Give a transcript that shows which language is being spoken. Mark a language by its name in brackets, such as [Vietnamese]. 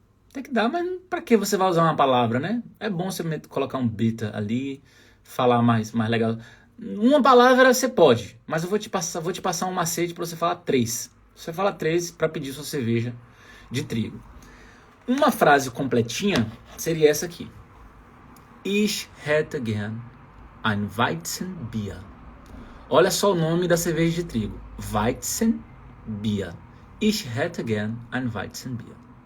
[Portuguese] Até que dá, mas pra que você vai usar uma palavra, né? É bom você colocar um beta ali, falar mais legal. Uma palavra você pode, mas eu vou te passar um macete para você falar 3. Você fala 3 para pedir sua cerveja de trigo. Uma frase completinha seria essa aqui. [German] Ich hätte gern ein Weizenbier. [Portuguese] Olha só o nome da cerveja de trigo. [German] Weizenbier. Ich hätte gern ein Weizenbier.